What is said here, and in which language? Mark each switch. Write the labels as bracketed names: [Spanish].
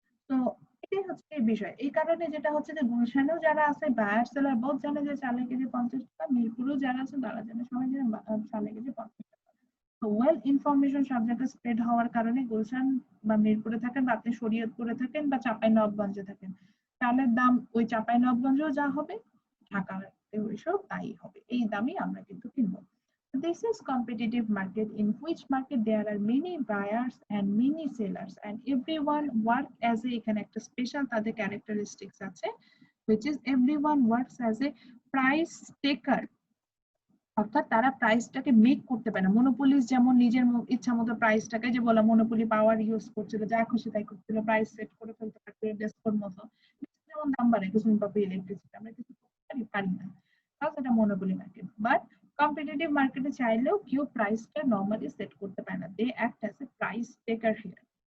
[Bangla] তো এটাই হচ্ছে এই বিষয়। এই কারণে যেটা হচ্ছে যে গুলশানেও যারা আছে বায়ার সেলার বোধ জানে যে চালের কেজি 50 টাকা, মিরপুরেও যারা আছে তারা জানে, সবাই জানে চালের কেজি 50 টাকা। তো ওয়েল ইনফরমেশন সব জায়গায় স্প্রেড হওয়ার কারণে গুলশান বা মিরপুরে থাকেন বা আপনি শরীয়তপুরে থাকেন বা চাঁপাইনবাবগঞ্জে থাকেন, চালের দাম ওই চাঁপাইনবাবগঞ্জেও যা হবে, ঢাকার ওইসব তাই হবে, এই দামই আমরা কিন্তু কিনবো। [English] This is competitive market in which market there are many buyers and many sellers and everyone work as a [Bangla] এখানে একটা স্পেশাল তাদের [English] characteristics আছে, which is everyone works as a price taker, [Bangla] অর্থাৎ তারা প্রাইসটাকে মেক করতে পারে না। মনোপলিস যেমন নিজের ইচ্ছা মতো প্রাইসটাকে, যে বলা মনোপলি পাওয়ার ইউজ করছিল, যা খুশি তাই করছিল, প্রাইস সেট করে ফেলতে পারছিল ডেস্কোর মতো, যেমন দাম বাড়ে কিছু পাবে ইলেকট্রিসিটি, আমরা কিছু পারি না, তাও সেটা মনোপলি মার্কেট। বাট কম্পিটিটিভ মার্কেটে চাইলেও কেউ প্রাইসটা নরমালি সেট করতে পারে না, [English] They act as a price taker here.